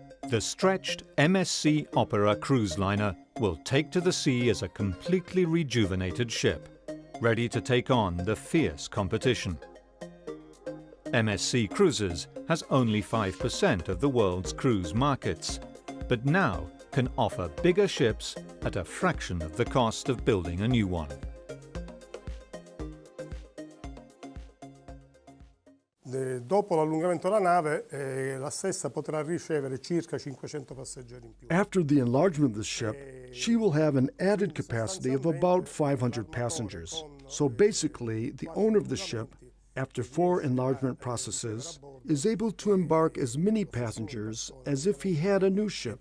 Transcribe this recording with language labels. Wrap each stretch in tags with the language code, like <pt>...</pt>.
<en>The stretched MSC Opera cruise liner will take to the sea as a completely rejuvenated ship, ready to take on the fierce competition. MSC Cruises has only 5% of the world's cruise markets, but now can offer bigger ships at a fraction of the cost of building a new one.</en> <it>Dopo l'allungamento della nave, la stessa potrà ricevere circa 500 passeggeri in più.</it> <en>After the enlargement of the ship, she will have an added capacity of about 500 passengers. So basically, the owner of the ship, after 4 enlargement processes, is able to embark as many passengers as if he had a new ship.</en>